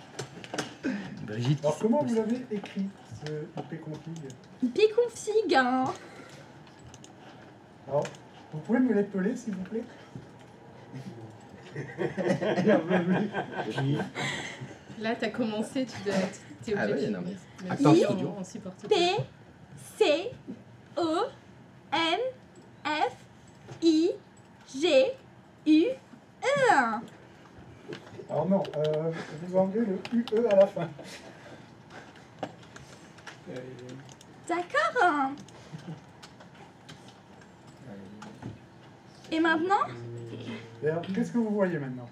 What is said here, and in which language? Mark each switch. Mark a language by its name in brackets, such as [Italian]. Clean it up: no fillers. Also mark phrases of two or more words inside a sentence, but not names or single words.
[French] Alors, comment vous l'avez écrit ipconfig. Ipconfig, hein. Alors, vous pouvez me l'épeler, s'il vous plaît? Là, t'as commencé, tu dois être. T'es Ah obligé ouais, de non, mais- finir. Attends, Même si studio. on supporte pas. P, C, O, N, F, I, G, U, E. Alors non, vous enlevez le UE à la fin. D'accord. Et maintenant, Et alors, qu'est-ce que vous voyez maintenant?